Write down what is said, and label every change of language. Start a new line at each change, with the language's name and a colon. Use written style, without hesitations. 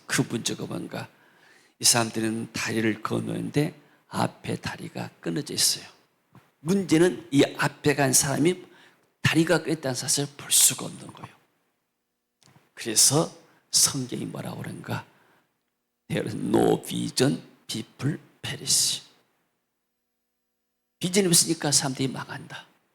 Korean: 그 문제가 뭔가? 이 사람들은 다리를 건너는데 앞에 다리가 끊어져 있어요. 문제는 이 앞에 간 사람이 다리가 끊었다는 사실을 볼 수가 없는 거예요. 그래서 성경이 뭐라고 그런가?
English: There is no vision, people perish.
Korean: 비전이 없으니까 사람들이 망한다.